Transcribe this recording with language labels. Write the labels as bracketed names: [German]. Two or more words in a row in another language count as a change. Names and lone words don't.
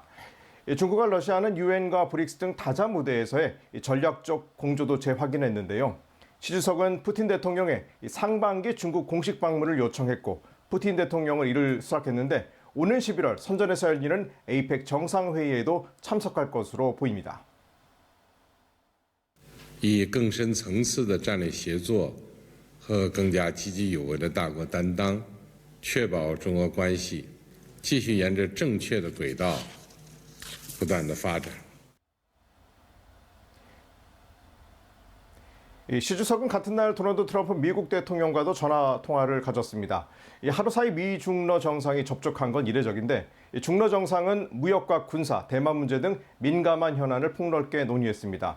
[Korean] 중국과 러시아는 유엔과 브릭스 등 다자 무대에서의 전략적 공조도 재확인했는데요. 시 주석은 푸틴 대통령의 상반기 중국 공식 방문을 요청했고 푸틴 대통령은 이를 수락했는데 오는 11월 선전에서 열리는 에이펙 정상회의에도 참석할 것으로 보입니다. [Chinese] 以更深层次的战略协作和更加积极有为的大国担当，确保中俄关系继续沿着正确的轨道不断的发展。 [Korean] 시 주석은 같은 날 도널드 트럼프 미국 대통령과도 전화 통화를 가졌습니다. 하루 사이 미 중러 정상이 접촉한 건 이례적인데 중러 정상은 무역과 군사, 대만 문제 등 민감한 현안을 폭넓게 논의했습니다.